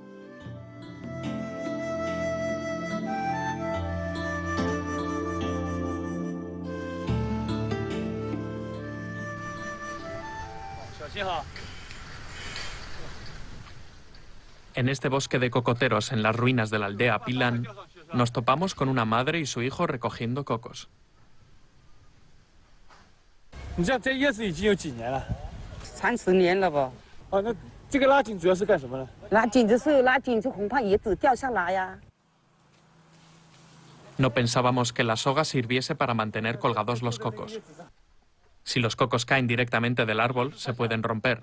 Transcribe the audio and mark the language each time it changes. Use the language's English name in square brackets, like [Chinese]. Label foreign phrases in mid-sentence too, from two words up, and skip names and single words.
[Spanish] En este bosque de cocoteros en las ruinas de la aldea Pilan, nos topamos con una madre y su hijo recogiendo cocos. [Chinese] 你像这叶子已经有几年了？30年了吧。哦，那这个拉紧主要是干什么呢？拉紧就恐怕叶子掉下来呀。 [Spanish] No pensábamos que la soga sirviese para mantener colgados los cocos. Si los cocos caen directamente del árbol, se pueden romper.